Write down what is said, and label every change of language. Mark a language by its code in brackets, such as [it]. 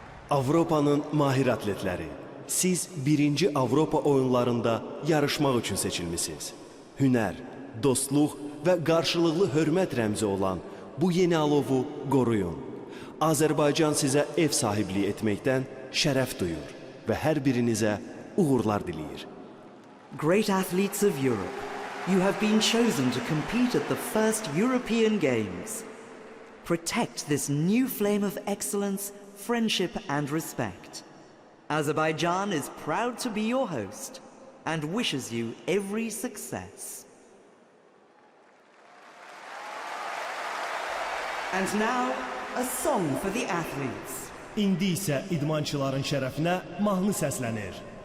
[az] Avropanın mahir atletləri, siz birinci Avropa oyunlarında yarışmaq üçün seçilmisiniz. Hünər, dostluq və qarşılıqlı hörmət rəmzi olan bu yeni alovu qoruyun. Azərbaycan sizə ev sahibliyi etməkdən şərəf duyur və hər birinizə uğurlar diləyir. [en] Great athletes of Europe, you have been chosen to compete at the first European Games. Protect this new flame of excellence, friendship and respect. Azerbaijan is proud to be your host and wishes you every success. And now, a song for the athletes. [az] İndi isə idmançıların şərəfinə mahnı səslənir.